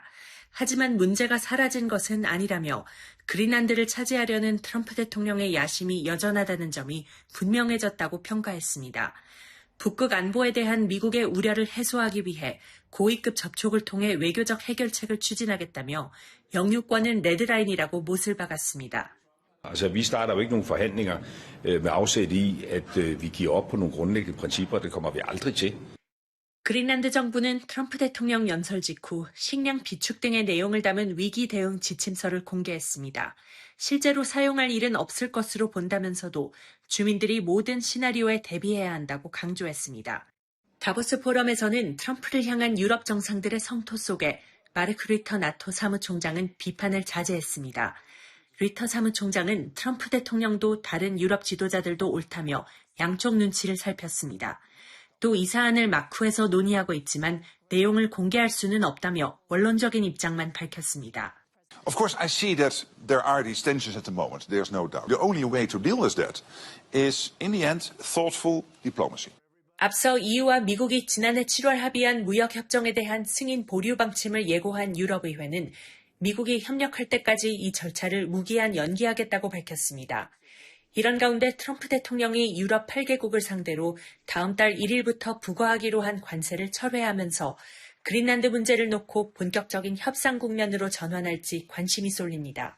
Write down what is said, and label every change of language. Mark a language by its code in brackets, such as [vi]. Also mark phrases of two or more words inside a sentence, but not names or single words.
[ko] 하지만 문제가 사라진 것은 아니라며 그린란드를 차지하려는 트럼프 대통령의 야심이 여전하다는 점이 분명해졌다고 평가했습니다. 북극 안보에 대한 미국의 우려를 해소하기 위해 고위급 접촉을 통해 외교적 해결책을 추진하겠다며 영유권은 레드라인이라고 못을 박았습니다. [da] Vi starter jo ikke nogen forhandlinger med afsæt i, at vi giver op på nogle grundlæggende principper. Det kommer vi aldrig til. [ko] 그린란드 정부는 트럼프 대통령 연설 직후 식량 비축 등의 내용을 담은 위기 대응 지침서를 공개했습니다. 실제로 사용할 일은 없을 것으로 본다면서도 주민들이 모든 시나리오에 대비해야 한다고 강조했습니다. 다보스 포럼에서는 트럼프를 향한 유럽 정상들의 성토 속에 마르크 류터 나토 사무총장은 비판을 자제했습니다. 류터 사무총장은 트럼프 대통령도 다른 유럽 지도자들도 옳다며 양쪽 눈치를 살폈습니다. 또 이 사안을 마쿠에서 논의하고 있지만 내용을 공개할 수는 없다며 원론적인 입장만 밝혔습니다. [en] Of course, I see that there are these tensions at the moment. There's no doubt. The only way to deal with that is, in the end, thoughtful diplomacy. [ko] 앞서 EU와 미국이 지난해 7월 합의한 무역협정에 대한 승인 보류 방침을 예고한 유럽의회는 미국이 협력할 때까지 이 절차를 무기한 연기하겠다고 밝혔습니다. 이런 가운데 트럼프 대통령이 유럽 8개국을 상대로 다음 달 1일부터 부과하기로 한 관세를 철회하면서 그린란드 문제를 놓고 본격적인 협상 국면으로 전환할지 관심이 쏠립니다.